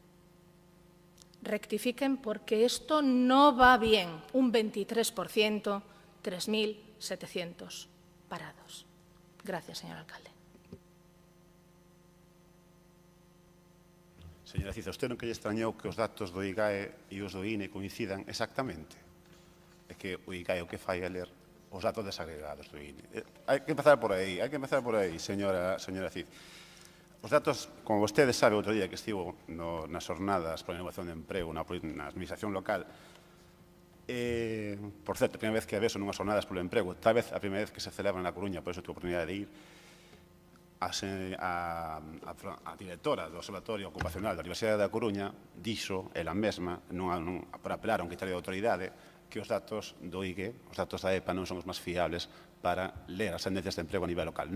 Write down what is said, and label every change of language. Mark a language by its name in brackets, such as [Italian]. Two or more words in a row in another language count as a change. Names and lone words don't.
[Spanish] Rectifiquen porque esto no va bien. Un 23%, 3.700 parados. Gracias, señor alcalde. [Galician] Señora Cid, a usted non que lle extrañou que os datos do IGAE e os do INE coincidan exactamente? É que o IGAE o que fai é ler os datos desagregados do INE. Hai que empezar por aí, señora Cid. Os datos, como vostede sabe, outro día que estivo nas jornadas para a innovación de emprego na administración local, por certo, a primeira vez que a veso nunhas jornadas polo emprego, tal vez a primeira vez que se celebra na Coruña, por iso tuve a oportunidade de ir, a directora do Observatorio Ocupacional da Universidade da Coruña dixo, ela mesma, para apelar a un criterio de autoridade, que os datos do IGE, os datos da EPA non son os máis fiables para ler as tendencias de emprego a nivel local.